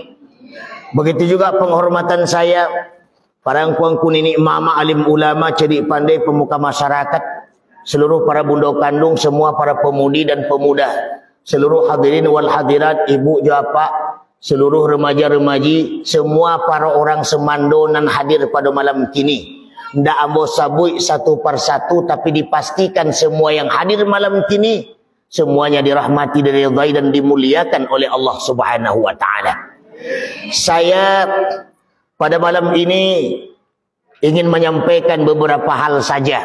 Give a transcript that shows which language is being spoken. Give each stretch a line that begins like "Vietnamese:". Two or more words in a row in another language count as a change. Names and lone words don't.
Indonesian: Begitu juga penghormatan saya para
Minangkabau: angkuangku nini mama
Indonesian: alim ulama, cerdik pandai, pemuka masyarakat, seluruh para bunda kandung, semua para pemudi dan pemuda, seluruh
Arabic: hadirin wal hadirat,
Indonesian: ibu japa, seluruh remaja-remaji, semua para orang semando nan hadir pada malam kini.
Minangkabau: Ndak ambo sabui
Indonesian: satu persatu, tapi dipastikan semua yang hadir malam kini semuanya dirahmati, diridhai dan dimuliakan oleh Allah
Arabic: Subhanahu wa taala.
Indonesian: Saya pada malam ini ingin menyampaikan beberapa hal saja.